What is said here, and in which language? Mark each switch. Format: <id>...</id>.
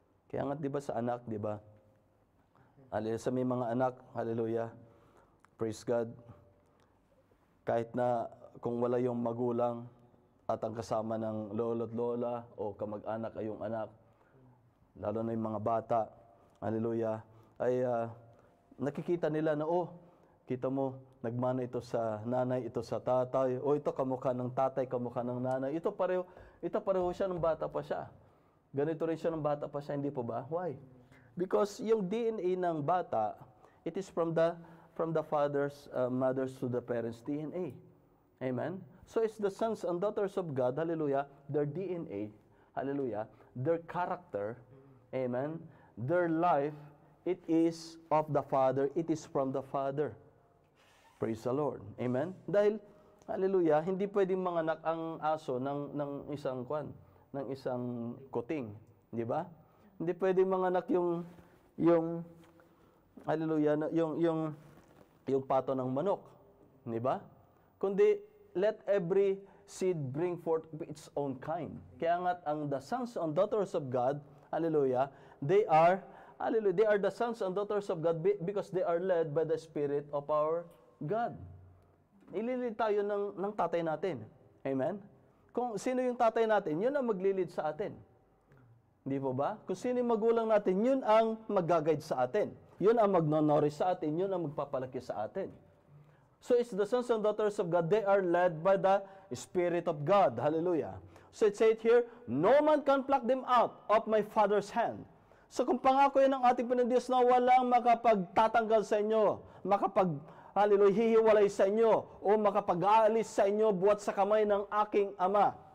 <tl>Kaya nga, di ba sa anak, di ba? Sa may mga anak, hallelujah,</tl> <en>praise God,</en> <tl>kahit na kung wala yung magulang at ang kasama ng lolo't lola o kamag-anak ay yung anak, lalo na yung mga bata, hallelujah, ay nakikita nila na, kita mo, nagmana ito sa nanay, ito sa tatay, ito kamukha ng tatay, kamukha ng nanay, ito pareho siya ng bata pa siya. Ganito rin siya ng bata pa siya, hindi po ba?</tl> <en>Why? Because</en> <tl>yung DNA ng bata,</tl> <en>it is from the father's, mothers to the parents' DNA. Amen? So it's the sons and daughters of God, hallelujah, their DNA, hallelujah, their character, amen, their life, it is of the Father, it is from the Father. Praise the Lord. Amen?</en> <tl>Dahil, hallelujah, hindi pwedeng manganak ang aso ng isang ng isang kuting. Di ba? Hindi pwedeng manganak yung hallelujah, yung pato ng manok. Di ba? Kundi,</tl> <en>let every seed bring forth its own kind.</en> <tl>Kaya nga,</tl> <en>the sons and daughters of God, hallelujah, they are the sons and daughters of God because they are led by the Spirit of our God.</en> <tl>Ililid tayo ng tatay natin. Amen? Kung sino yung tatay natin, yun ang maglilid sa atin. Hindi po ba? Kung sino yung magulang natin, yun ang mag-guide sa atin. Yun ang mag-nourish sa atin. Yun ang magpapalaki sa atin.</tl> <en>So it's the sons and daughters of God. They are led by the Spirit of God. Hallelujah. So it says here, no man can pluck them out of my Father's hand.</en> <tl>So kung pangako yan ng ating Panginoon Diyos na walang makapagtatanggal sa inyo, hallelujah, hihiwalay sa inyo, o makapag-aalis sa inyo buwat sa kamay ng aking Ama.</tl>